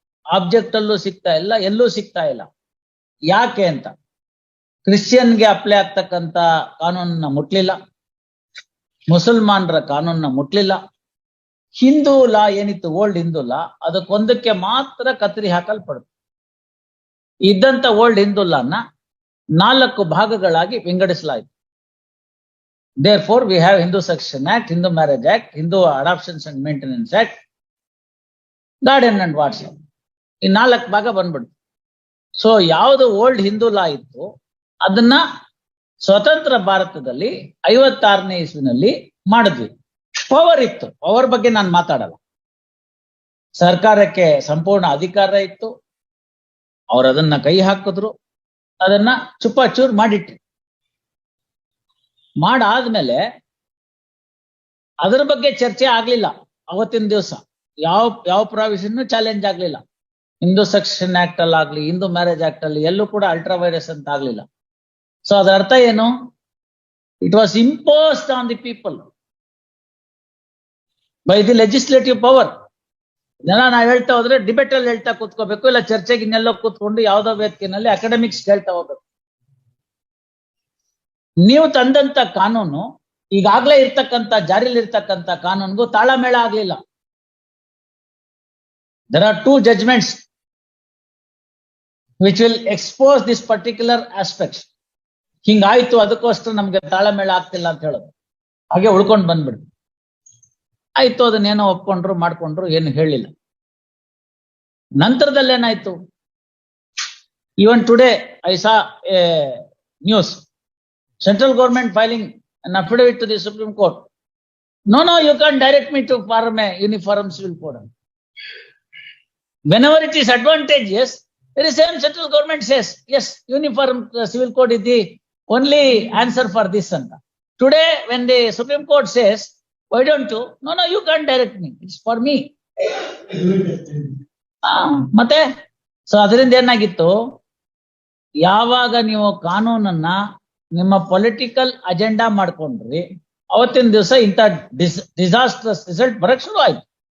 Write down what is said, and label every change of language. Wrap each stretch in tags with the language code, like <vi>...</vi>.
<kn>Object ಅಲ್ಲೂ ಸಿಗ್ತಾ ಇಲ್ಲ, ಎಲ್ಲೂ ಸಿಗ್ತಾ ಇಲ್ಲ. ಯಾಕೆ ಅಂತ, ಕ್ರಿಶ್ಚಿಯನ್ಗೆ ಅಪ್ಲೈ ಆಗ್ತಕ್ಕಂತ ಕಾನೂನನ್ನ ಮುಟ್ಲಿಲ್ಲ, ಮುಸಲ್ಮಾನರ ಕಾನೂನನ್ನ ಮುಟ್ಲಿಲ್ಲ. ಹಿಂದೂ ಲಾ ಏನಿತ್ತು, ಓಲ್ಡ್ ಹಿಂದೂ ಲಾ, ಅದಕ್ಕೊಂದಕ್ಕೆ ಮಾತ್ರ ಕತ್ತರಿ ಹಾಕಲ್ಪಡ್ತು. ಇದ್ದಂತ ಓಲ್ಡ್ ಹಿಂದೂ ಲಾನ 4 ಭಾಗಗಳಾಗಿ ವಿಂಗಡಿಸಲಾಯಿತು.</kn> <en>Therefore, we have Hindu Succession Act, Hindu Marriage Act, Hindu Adoptions and Maintenance Act, Guardian and Wardship.</en> <kn>ಈ 4 ಭಾಗ ಬಂದ್ಬಿಡ್ತು. ಸೊ ಯಾವುದು ಓಲ್ಡ್ ಹಿಂದೂ ಲಾ ಇತ್ತು ಅದನ್ನ ಸ್ವತಂತ್ರ ಭಾರತದಲ್ಲಿ 56ನೇ ಇಸ್ವಿನಲ್ಲಿ ಮಾಡಿದ್ವಿ. ಪವರ್ ಇತ್ತು, ಪವರ್ ಬಗ್ಗೆ ನಾನು ಮಾತಾಡಲ್ಲ. ಸರ್ಕಾರಕ್ಕೆ ಸಂಪೂರ್ಣ ಅಧಿಕಾರ ಇತ್ತು. ಅವ್ರು ಅದನ್ನ ಕೈ ಹಾಕಿದ್ರು, ಅದನ್ನ ಚೂಪಾಚೂರ್ ಮಾಡಿಟ್ರು. ಮಾಡಾದ್ಮೇಲೆ ಅದರ ಬಗ್ಗೆ ಚರ್ಚೆ ಆಗ್ಲಿಲ್ಲ. ಅವತ್ತಿನ ದಿವಸ ಯಾವ ಪ್ರಾವಿಷನ್ ಚಾಲೆಂಜ್ ಆಗ್ಲಿಲ್ಲ. ಹಿಂದೂ ಸೆಕ್ಷನ್ ಆಕ್ಟ್ ಅಲ್ಲಿ ಆಗ್ಲಿ, ಹಿಂದೂ ಮ್ಯಾರೇಜ್ ಆಕ್ಟ್ ಅಲ್ಲಿ ಎಲ್ಲೂ ಕೂಡ ಅಲ್ಟ್ರಾ ವೈರಸ್ ಅಂತ ಆಗ್ಲಿಲ್ಲ. ಸೊ ಅದರ ಅರ್ಥ ಏನು?</kn> <en>It was imposed on the people by the legislative power.</en> <kn>ಇದೆಲ್ಲ ನಾವ್ ಹೇಳ್ತಾ ಹೋದ್ರೆ ಡಿಬೇಟ್ ಅಲ್ಲಿ ಹೇಳ್ತಾ ಕೂತ್ಕೋಬೇಕು, ಇಲ್ಲ ಚರ್ಚೆಗೆ ಇನ್ನೆಲ್ಲೋ ಕೂತ್ಕೊಂಡು ಯಾವ್ದೋ ವೇದಿಕೆನಲ್ಲಿ ಅಕಾಡೆಮಿಕ್ಸ್ ಹೇಳ್ತಾ ಹೋಗ್ಬೇಕು. ನೀವು ತಂದಂತ ಕಾನೂನು ಈಗಾಗ್ಲೇ ಇರ್ತಕ್ಕಂಥ ಜಾರಿಲಿ ಇರ್ತಕ್ಕಂಥ ಕಾನೂನಿಗೂ ತಾಳಮೇಳ ಆಗ್ಲಿಲ್ಲ.</kn> <en>There are 2 judgments which will expose this particular aspect.</en> <kn>ಹಿಂಗಾಯ್ತು, ಅದಕ್ಕೋಸ್ಕರ ನಮ್ಗೆ ತಾಳಮೇಳ ಆಗ್ತಿಲ್ಲ ಅಂತ ಹೇಳೋದು, ಹಾಗೆ ಉಳ್ಕೊಂಡು ಬಂದ್ಬಿಡ್ತು. ಆಯ್ತು, ಅದನ್ನೇನೋ ಒಪ್ಕೊಂಡ್ರು ಮಾಡ್ಕೊಂಡ್ರು, ಏನು ಹೇಳಿಲ್ಲ. ನಂತರದಲ್ಲಿ ಏನಾಯ್ತು?</kn> <en>Even today I saw a news, central government filing an affidavit to the Supreme Court. No, you can't direct me to form a uniform civil code. Whenever it is advantageous, the same central government says, yes, uniform civil code is the only answer for this. Today, when the Supreme Court says, why don't you? No, you can't direct me. It's for me.</en> <kn>ಮತ್ತೆ so ಅದರಿಂದ ಏನಾಗಿತ್ತು, ಯಾವಾಗ ನೀವು ಕಾನೂನನ್ನ ನಿಮ್ಮ political agenda ಮಾಡ್ಕೊಂಡ್ರಿ, ಅವತ್ತಿನ ದಿವಸ ಇಂಥ ಡಿಸಾಸ್ಟ್ರಸ್ ರಿಸಲ್ಟ್ ಬರಕ್ ಶುರು ಆಯ್ತು.</kn>